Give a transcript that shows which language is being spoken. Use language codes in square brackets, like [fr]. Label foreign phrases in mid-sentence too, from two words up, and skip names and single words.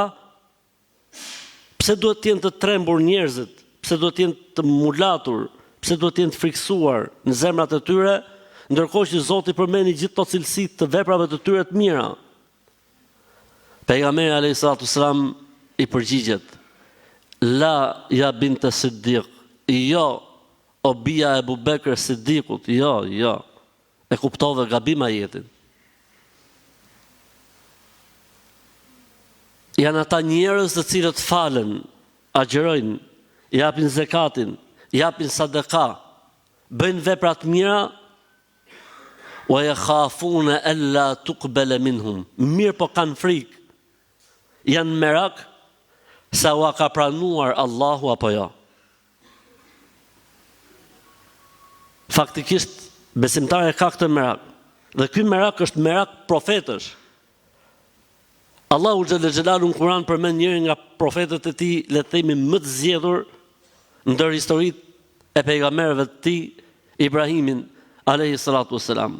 [sq] Pse duhet të jenë të trembur njerëzit? Pse duhet të jenë të mulatur? Pse duhet të jenë të friksuar në zemrat e tyre, ndërkohë që Zoti përmend gjithë ato cilësi të veprave të tyre të mira?" Pejgamberi [ar] عليه السلام [sq] i përgjigjet: [ar] "لا يا بنت الصديق, [sq] jo, o bia e Abu Bekr Siddiqut, jo. E kuptove gabim ajetin. janë ata njerëz të cilët falen, agjërojnë, japin zekatin, japin sadaka, bëjnë vepra të mira, [ar] ويخافون ألا تقبل منهم. [sq] Mirë po kanë frikë, janë merak sa u ka pranuar Allahu apo jo. Faktikisht besimtari ka këtë merak. Dhe ky merak është merak profetësh. Allahu [ar] جل جلاله [sq] në Kur'an përmend njërin nga profetët e tij, le të themi më të zgjedhur ndër historitë e pejgamberëve të tij, Ibrahimin [ar] عليه الصلاة والسلام.